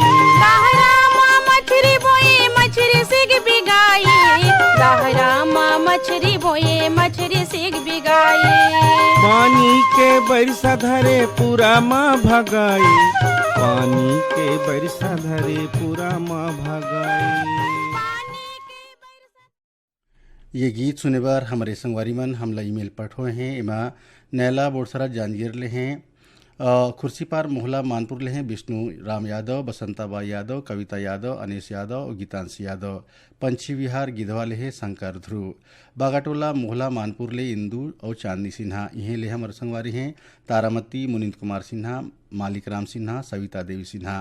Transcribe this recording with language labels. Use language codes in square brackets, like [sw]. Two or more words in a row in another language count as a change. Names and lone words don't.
[hne] दहरा माँ मछरी बोए मछरी सिग बिगाई, दहरा माँ मछरी बोए मछरी सिग बिगाई, पानी के बरसा धरे पूरा माँ भगाई, पानी के बरसा धरे पूरा माँ भगाई। ये गीत सुने बार हमारे संगवारी मन हमला ईमेल पठो हैं। एमा नैला बोरसरा जांजगीर ले हैं, खुर्सीपार मोहला मानपुर ले हैं विष्णु राम यादव, बसंताबा यादव, कविता यादव, अनिश यादव और गीतांशी यादव। पंछी विहार गिधवा ले हैं शंकर ध्रुव, बागाटोला मोहला मानपुर ले इंदू और चांदनी सिन्हा। इहें ले हमारे संगवारी हैं तारामती, मुनिंद कुमार सिन्हा, मालिक राम सिन्हा, सविता देवी सिन्हा।